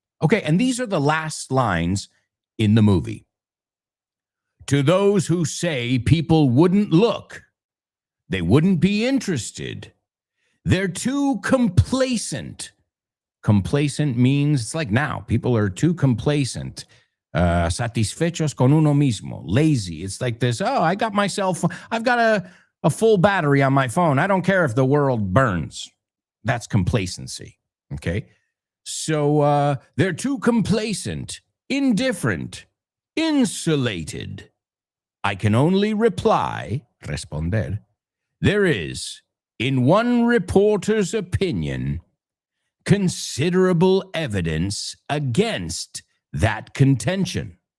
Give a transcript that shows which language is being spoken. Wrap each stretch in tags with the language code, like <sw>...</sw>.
<en>Okay, and these are the last lines in the movie. To those who say people wouldn't look, they wouldn't be interested, they're too complacent. Complacent means it's like now. People are too complacent.</en> <es>Satisfechos con uno mismo.</es> <en>Lazy. It's like this. Oh, I've got a full battery on my phone. I don't care if the world burns. That's complacency. Okay. So they're too complacent, indifferent, insulated. I can only reply, responder, there is, in one reporter's opinion, considerable evidence against that contention.</en>